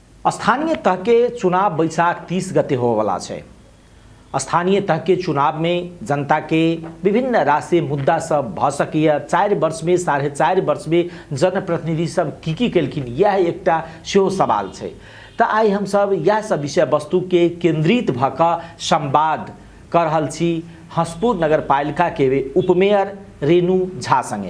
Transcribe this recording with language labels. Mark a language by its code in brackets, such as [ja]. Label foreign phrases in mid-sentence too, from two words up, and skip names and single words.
[mai] स्थानीय तह के चुनाव बैसाख 30 गते होवाला है। स्थानीय तह के चुनाव में जनता के विभिन्न राष्ट्रीय मुद्दा सब भ सकिए। 4 वर्ष में 4.5 वर्ष में जनप्रतिनिधि सब की केलखिन, यह एकटा सेहो सवाल है। तो आई हम सब यह सब विषय वस्तु के केंद्रित भक संवाद कर रहल छी हंसपुर नगरपालिका के उपमेयर रेणु झा संगे।